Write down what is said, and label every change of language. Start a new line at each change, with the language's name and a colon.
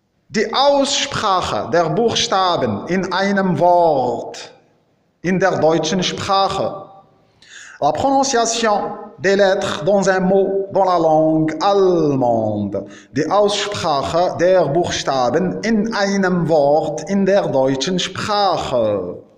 German: Die Aussprache der Buchstaben in einem Wort in der deutschen Sprache.
French: La prononciation des lettres dans un mot dans la langue allemande.
German: Die Aussprache der Buchstaben in einem Wort in der deutschen Sprache.